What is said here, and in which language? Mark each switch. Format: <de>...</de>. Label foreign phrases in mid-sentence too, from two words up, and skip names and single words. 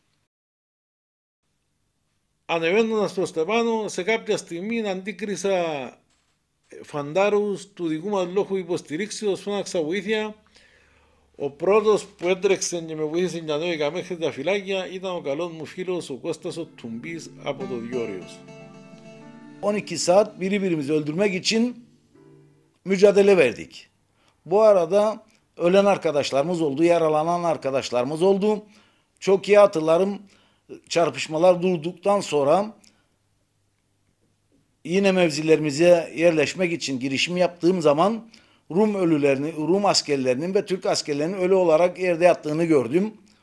<el>Ανεβαίνοντας προς τα πάνω, σε κάποια στιγμή αντίκρισα φαντάρους του δικού μας λόγου υποστηρίξεως, φώναξα βοήθεια. Ο πρώτος που έτρεξε και με βοήθησε για να ανέβηκα μέχρι τα φυλάκια ήταν ο καλός μου φίλος ο Κώστας ο Τουμπής από το Διόρεος.</el> <tr>12 saat birbirimizi öldürmek için mücadele verdik. Bu arada ölen arkadaşlarımız oldu, yaralanan arkadaşlarımız oldu. Çok iyi hatırlarım, çarpışmalar durduktan sonra yine mevzilerimize yerleşmek için girişim yaptığım zaman Rum askerlerinin ve Türk askerlerinin ölü olarak yerde yattığını gördüm.</tr>